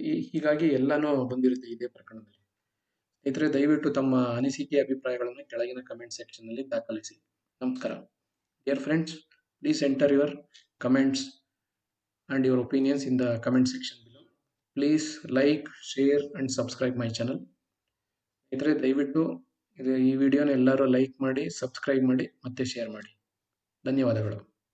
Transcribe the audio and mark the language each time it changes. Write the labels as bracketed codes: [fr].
[kn] ಹೀಗಾಗಿ ಎಲ್ಲಾನು ಬಂದಿರುತ್ತೆ ಇದೇ ಪ್ರಕರಣದಲ್ಲಿ. ಸ್ನೇಹಿತರೆ, ದಯವಿಟ್ಟು ತಮ್ಮ ಅನಿಸಿಕೆ ಅಭಿಪ್ರಾಯಗಳನ್ನು ಕೆಳಗಿನ ಕಮೆಂಟ್ ಸೆಕ್ಷನ್ ನಲ್ಲಿ ದಾಖಲಿಸಿ. ನಮಸ್ಕಾರ. [en] Dear friends, please enter your comments and your opinions in the comment section below. Please like, share and subscribe my channel. [kn] ಸ್ನೇಹಿತರೆ, ದಯವಿಟ್ಟು ಈ ವಿಡಿಯೋನ ಎಲ್ಲರೂ ಲೈಕ್ ಮಾಡಿ, ಸಬ್ಸ್ಕ್ರೈಬ್ ಮಾಡಿ ಮತ್ತೆ ಶೇರ್ ಮಾಡಿ. ಧನ್ಯವಾದಗಳು.